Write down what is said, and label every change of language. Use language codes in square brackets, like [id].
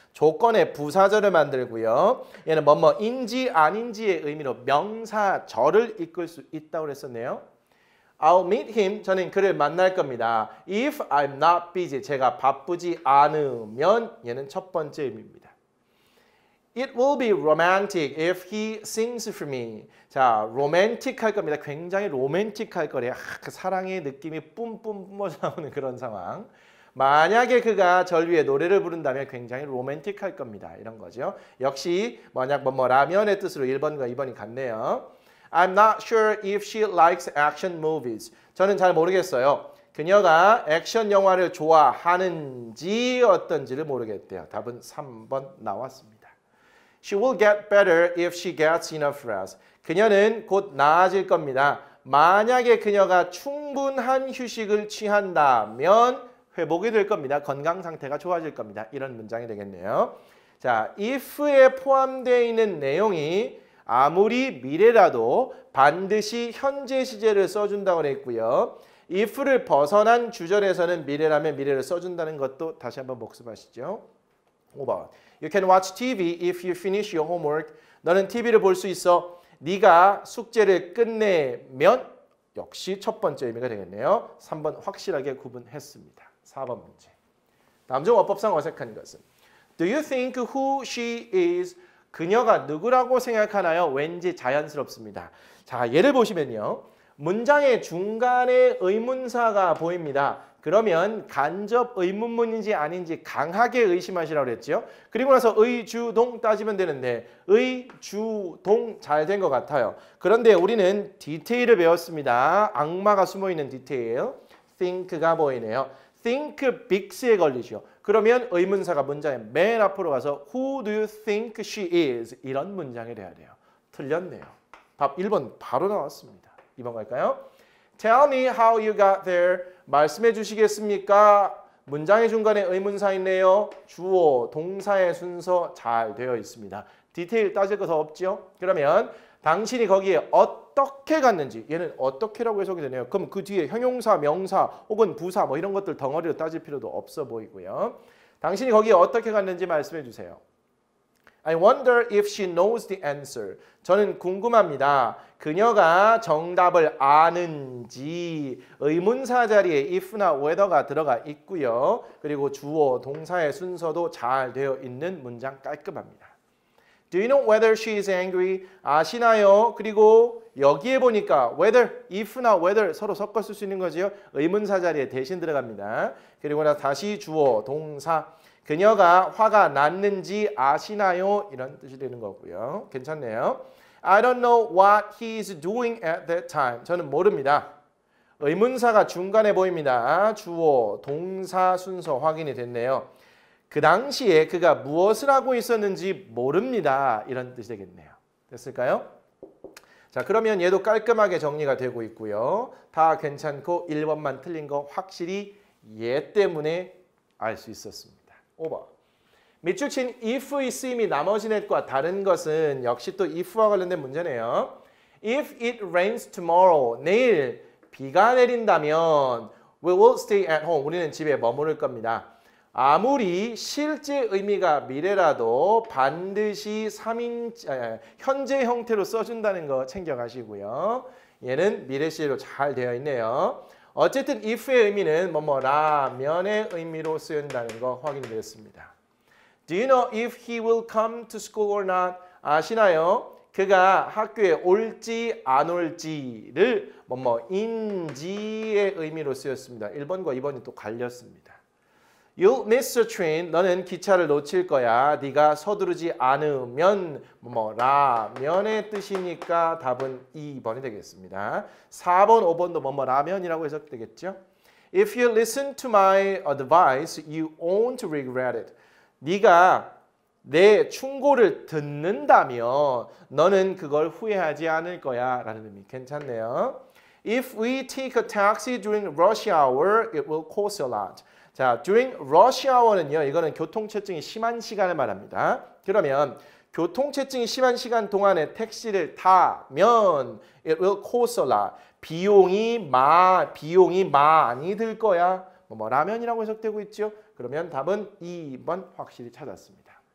[ko] 조건의 부사절을 만들고요. 얘는 인지 아닌지의 의미로 명사절을 이끌 수 있다고 했었네요. [en] I'll meet him. [ko] 저는 그를 만날 겁니다. [en] If I'm not busy. [ko] 제가 바쁘지 않으면 얘는 첫 번째 의미입니다. [en] It will be romantic if he sings for me. [ko] 자, 로맨틱 할 겁니다. 굉장히 로맨틱 할 거래요. 그 사랑의 느낌이 뿜뿜 뿜어져 나오는 그런 상황. 만약에 그가 절 위해 노래를 부른다면 굉장히 로맨틱 할 겁니다. 이런 거죠. 역시 만약 라면의 뜻으로 1번과 2번이 같네요. [en] I'm not sure if she likes action movies. [ko] 저는 잘 모르겠어요. 그녀가 액션 영화를 좋아하는지 어떤지를 모르겠대요. 답은 3번 나왔습니다. [en] She will get better if she gets enough rest. [ko] 그녀는 곧 나아질 겁니다. 만약에 그녀가 충분한 휴식을 취한다면 회복이 될 겁니다. 건강 상태가 좋아질 겁니다. 이런 문장이 되겠네요. 자, if에 포함되어 있는 내용이 아무리 미래라도 반드시 현재 시제를 써준다고 했고요. if를 벗어난 주절에서는 미래라면 미래를 써준다는 것도 다시 한번 복습하시죠. 5번. [en] You can watch TV if you finish your homework. [ko] 너는 TV를 볼 수 있어. 네가 숙제를 끝내면 역시 첫 번째 의미가 되겠네요. 3번 확실하게 구분했습니다. 4번 문제. 다음 중 어법상 어색한 것은 [en] Do you think who she is? [ko] 그녀가 누구라고 생각하나요? 왠지 자연스럽습니다. 자, 예를 보시면요. 문장의 중간에 의문사가 보입니다. 그러면 간접 의문문인지 아닌지 강하게 의심하시라고 그랬죠. 그리고 나서 의주동 따지면 되는데 의주동 잘 된 것 같아요. 그런데 우리는 디테일을 배웠습니다. 악마가 숨어있는 디테일. think가 보이네요. think bigs에 걸리죠. 그러면 의문사가 문장의 맨 앞으로 가서 [en] Who do you think she is? [ko] 이런 문장이 돼야 돼요. 틀렸네요. 답 1번 바로 나왔습니다. 2번 갈까요? [en] Tell me how you got there. [ko] 말씀해 주시겠습니까? 문장의 중간에 의문사 있네요. 주어, 동사의 순서 잘 되어 있습니다. 디테일 따질 거 더 없죠? 그러면 당신이 거기에 어떻게 갔는지 얘는 어떻게라고 해석이 되네요. 그럼 그 뒤에 형용사, 명사 혹은 부사 뭐 이런 것들 덩어리로 따질 필요도 없어 보이고요. 당신이 거기에 어떻게 갔는지 말씀해 주세요. [en] I wonder if she knows the answer. [ko] 저는 궁금합니다. 그녀가 정답을 아는지. 의문사 자리에 if나 whether가 들어가 있고요. 그리고 주어, 동사의 순서도 잘 되어 있는 문장 깔끔합니다. [en] Do you know whether she is angry? [ko] 아시나요? 그리고 여기에 보니까 whether, if나 whether 서로 섞어 쓸 수 있는 거죠. 의문사 자리에 대신 들어갑니다. 그리고 나서 다시 주어, 동사. 그녀가 화가 났는지 아시나요? 이런 뜻이 되는 거고요. 괜찮네요. [en] I don't know what he is doing at that time. [ko] 저는 모릅니다. 의문사가 중간에 보입니다. 주어, 동사 순서 확인이 됐네요. 그 당시에 그가 무엇을 하고 있었는지 모릅니다. 이런 뜻이 되겠네요. 됐을까요? 자, 그러면 얘도 깔끔하게 정리가 되고 있고요. 다 괜찮고 1번만 틀린 거 확실히 얘 때문에 알 수 있었습니다. 5번. 밑줄 친 if의 쓰임이 나머지 넷과 다른 것은 역시 또 if와 관련된 문제네요. [en] If it rains tomorrow, [ko] 내일 비가 내린다면 [en] we will stay at home, [ko] 우리는 집에 머무를 겁니다. 아무리 실제 의미가 미래라도 반드시 현재 형태로 써준다는 거 챙겨가시고요. 얘는 미래 시제로 잘 되어 있네요. 어쨌든 if의 의미는 뭐뭐라면의 의미로 쓰인다는 거 확인이 되었습니다. [en] Do you know if he will come to school or not? [ko] 아시나요? 그가 학교에 올지 안 올지를 뭐뭐인지의 의미로 쓰였습니다. 1번과 2번이 또 갈렸습니다. [en] You'll miss the train. [ko] 너는 기차를 놓칠 거야. 네가 서두르지 않으면 뭐뭐라면의 뜻이니까 답은 2번이 되겠습니다. 4번, 5번도 뭐뭐라면이라고 해석되겠죠. [en] If you listen to my advice, you won't regret it. [ko] 네가 내 충고를 듣는다면 너는 그걸 후회하지 않을 거야 라는 의미. 괜찮네요. [en] If we take a taxi during rush hour, it will cost a lot. [ko] 자, [en] during rush hour [ko] 는요. 이거는 교통체증이 심한 시간을 말합니다. 그러면 교통체증이 심한 시간 동안에 택시를 타면 [en] it will cost a lot. [ko] 비용이 많이 들 거야. 뭐라면이라고 해석되고 있죠. 그러면 답은 2번 확실히 찾았습니다.